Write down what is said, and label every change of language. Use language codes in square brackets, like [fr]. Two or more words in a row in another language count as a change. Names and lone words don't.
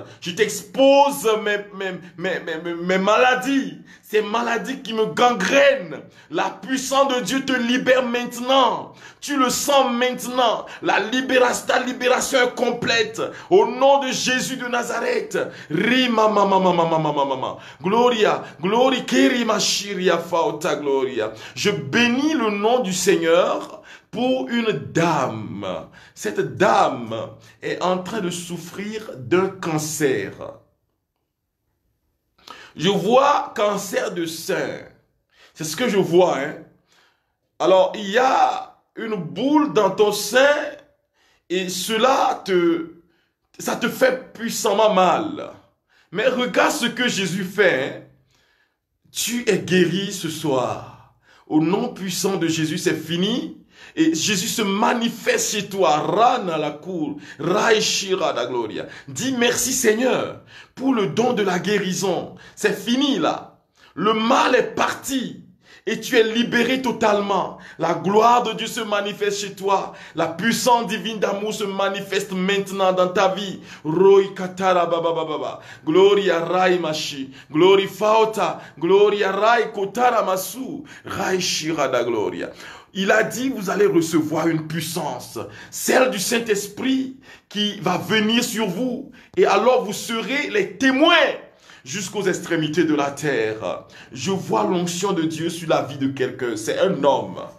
[fr] Je t'expose mes maladies. Ces maladies qui me gangrènent. La puissance de Dieu te libère maintenant. Tu le sens maintenant. Ta libération est complète. Au nom nom de Jésus de Nazareth. Rima mama mama mama mama. Gloria, glory kerima shiria fauta gloria. Je bénis le nom du Seigneur pour une dame. Cette dame est en train de souffrir d'un cancer. Je vois cancer de sein. C'est ce que je vois, hein. Alors, il y a une boule dans ton sein et ça te fait puissamment mal. Mais regarde ce que Jésus fait, hein. Tu es guéri ce soir. Au nom puissant de Jésus, c'est fini. Et Jésus se manifeste chez toi. Rana la cour. Raishira da gloria. Dis merci Seigneur pour le don de la guérison. C'est fini là. Le mal est parti. Et tu es libéré totalement. La gloire de Dieu se manifeste chez toi. La puissance divine d'amour se manifeste maintenant dans ta vie. Roi katara baba baba. Gloria rai mashi. Glory fauta. Gloria rai kotara masu. Rai shira da gloria. Il a dit, vous allez recevoir une puissance, celle du Saint-Esprit qui va venir sur vous. Et alors vous serez les témoins jusqu'aux extrémités de la terre. Je vois l'onction de Dieu sur la vie de quelqu'un. C'est un homme.